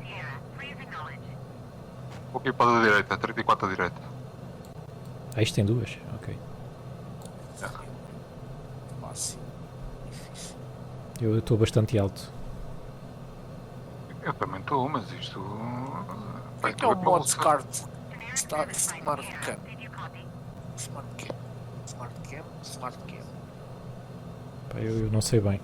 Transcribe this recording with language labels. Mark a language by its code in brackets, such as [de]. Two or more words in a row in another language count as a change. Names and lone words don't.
[pt] Vou aqui para a direita, 34 à direita. Ah, isto tem duas? Ok. Máximo. Eu estou bastante alto. Eu também estou, mas isto. O que é o mod SCART? Smart Cam. Smart Cam. Smart Cam. Smart Cam. Pá, eu não sei bem.